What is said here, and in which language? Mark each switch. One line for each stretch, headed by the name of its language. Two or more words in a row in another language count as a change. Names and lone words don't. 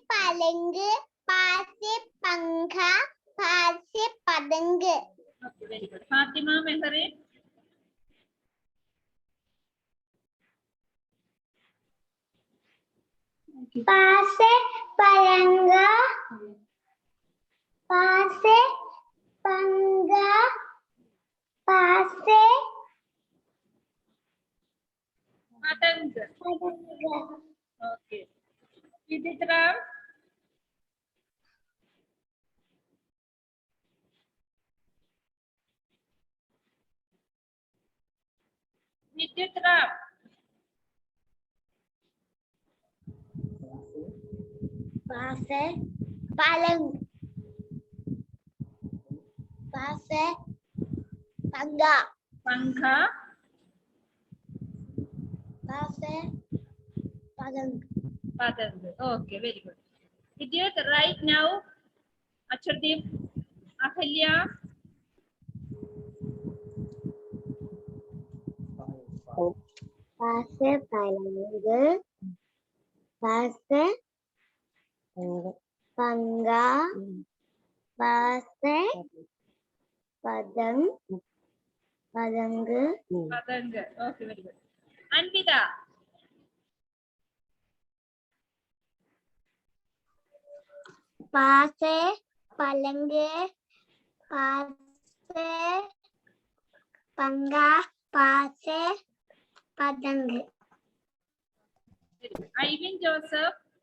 Hindi: पलंग पा से पंखा पा से पतंग
English: Okay, very good. Fatima Meherin.
Hindi: पा से पलंग पा से पंखा पा से Patang. पतंग
English: Okay. Viditra. Viditra.
Hindi: पा से पलंग पा से पंखा Pankha. पा से पतंग
English: Patang. Okay, very good. Vidit, right now, Akshardeep, Ahalya.
Hindi: पा से पलंग पा से पंखा पा से पतंग पतंग
English: Patang. Okay, very good. Anvita.
Hindi: पा से पलंग पा से पंखा पा से पतंग
English: Very good. Ivan Joseph.